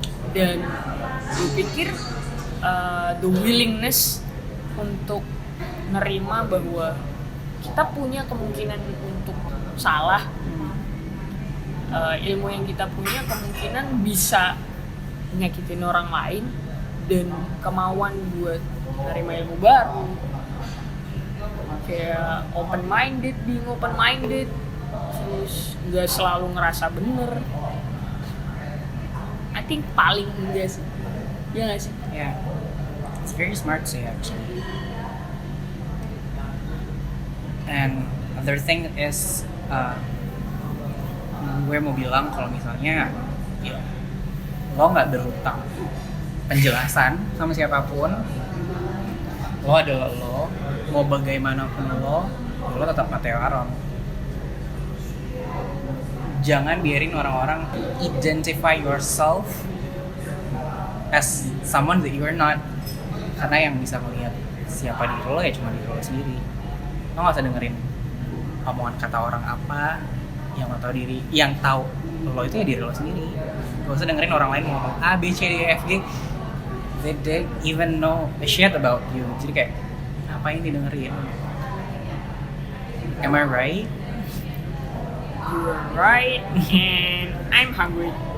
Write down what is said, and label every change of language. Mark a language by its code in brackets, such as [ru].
[id] Dan gue pikir [en] the willingness [id] untuk nerima bahwa kita punya kemungkinan untuk salah, ilmu yang kita punya kemungkinan bisa nyakitin orang lain, dan kemauan buat nerima ilmu baru, kayak [en] being open minded, [id] terus nggak selalu ngerasa bener. [en] I think [id] paling enggak sih, ya nggak sih? [en] Yeah, it's very smart sih actually. And other thing is, [id] gue mau bilang kalau misalnya ya lo nggak berhutang penjelasan sama siapapun, lo adalah lo, mau bagaimanapun lo tetap Matteo Aron. Jangan biarin orang-orang [en] identify yourself as someone that you are not, [id] karena yang bisa melihat siapa diri lo ya cuma diri lo sendiri. Lo nggak usah dengerin omongan kata orang apa, yang lo tahu diri, yang tahu lo itu ya diri lo sendiri. Gak usah dengerin orang lain ngomong A, B, C, D, E, F, G. [en] They even know a shit about you. [id] Jadi kayak ngapain didengerin? [en] Am I right? You're right, and I'm hungry.